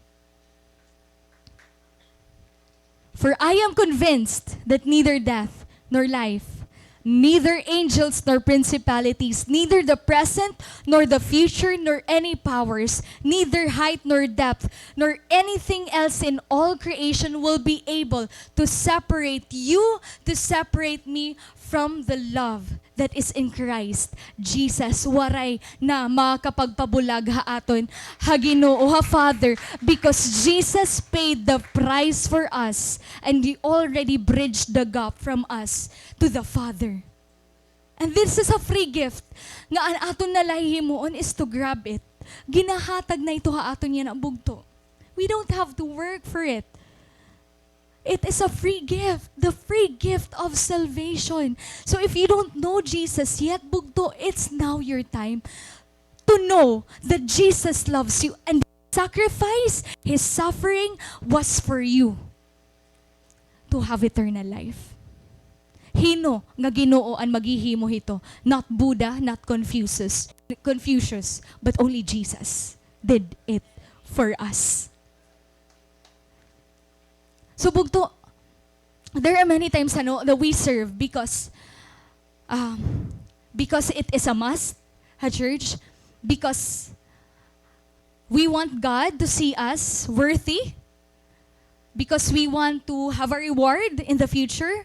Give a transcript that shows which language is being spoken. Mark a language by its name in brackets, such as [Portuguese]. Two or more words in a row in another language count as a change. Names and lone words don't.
[English] For I am convinced that neither death nor life, neither angels nor principalities, neither the present nor the future, nor any powers, neither height nor depth, nor anything else in all creation will be able to separate you, to separate me from the love that is in Christ Jesus. [Waray] Waray na makapagpabulag ha aton, ha Ginoo, ha Father, [English] because Jesus paid the price for us and He already bridged the gap from us to the Father. And this is a free gift. [Waray] Nga ang aton nalahihimuon [English] is to grab it. [Waray] Ginahatag na ito ha aton yan ang bugto. [English] We don't have to work for it. It is a free gift, the free gift of salvation. So if you don't know Jesus yet, bugto, it's now your time to know that Jesus loves you and His sacrifice, His suffering was for you to have eternal life. [Waray] Hino nga Ginoo ang maghihimo hito, [English] not Buddha, not Confucius, but only Jesus did it for us. So bugto, there are many times that we serve because it is a must, [Waray] ha church, [English] because we want God to see us worthy, because we want to have a reward in the future.